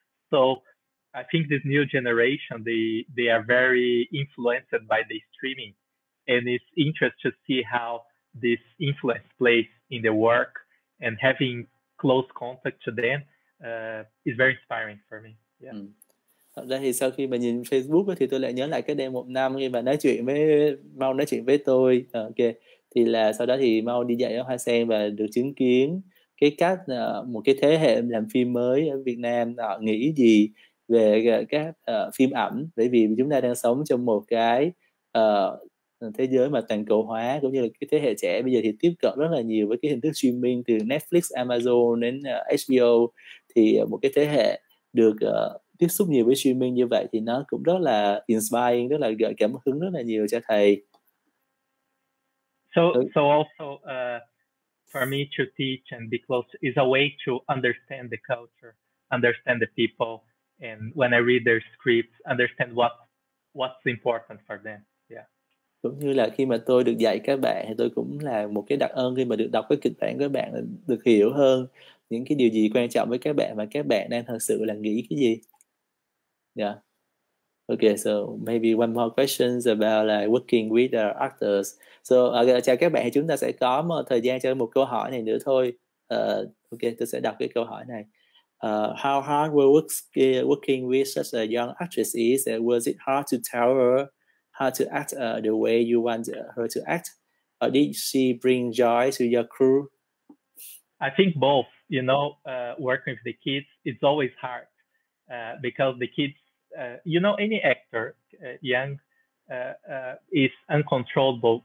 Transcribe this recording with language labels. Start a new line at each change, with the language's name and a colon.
English: So I think this new generation, they are very influenced by the streaming, and it's interesting to see how this influence plays in the work, and having close contact to them is very inspiring for me. Yeah.
Vietnamese: Thật ra thì sau khi mà nhìn Facebook thì tôi lại nhớ lại cái đêm một năm khi mà nói chuyện với Mau, nói chuyện với tôi. Ok, thì là sau đó thì Mau đi dạy ở Hoa Sen và được chứng kiến cái cách một cái thế hệ làm phim mới ở Việt Nam họ nghĩ gì về các phim ảnh, bởi vì chúng ta đang sống trong một cái thế giới mà toàn cầu hóa, cũng như là cái thế hệ trẻ bây giờ thì tiếp cận rất là nhiều với cái hình thức streaming từ Netflix, Amazon đến HBO. Thì một cái thế hệ được tiếp xúc nhiều với streaming như vậy thì nó cũng rất là inspiring, rất là gợi cảm hứng rất là nhiều cho thầy.
English: So also for me to teach and be close is a way to understand the culture, understand the people, and when I read their scripts, understand what's important for them. Yeah.
Vietnamese: Cũng như là khi mà tôi được dạy các bạn thì tôi cũng là một cái đặc ơn khi mà được đọc cái kịch bản của các bạn, được hiểu hơn những cái điều gì quan trọng với các bạn và các bạn đang thật sự là nghĩ cái gì.
English: Yeah. Okay, so maybe one more questions about like working with the actors.
Vietnamese: So chào các bạn, thì chúng ta sẽ có một thời gian cho một câu hỏi này nữa thôi. Ok, tôi sẽ đọc cái câu hỏi này.
English: How hard will working with such a young actress is? Was it hard to tell her how to act the way you want her to act? Or did she bring joy to your crew? I think both. You know, working with the kids, it's always hard because the kids, any actor, young, is uncontrollable.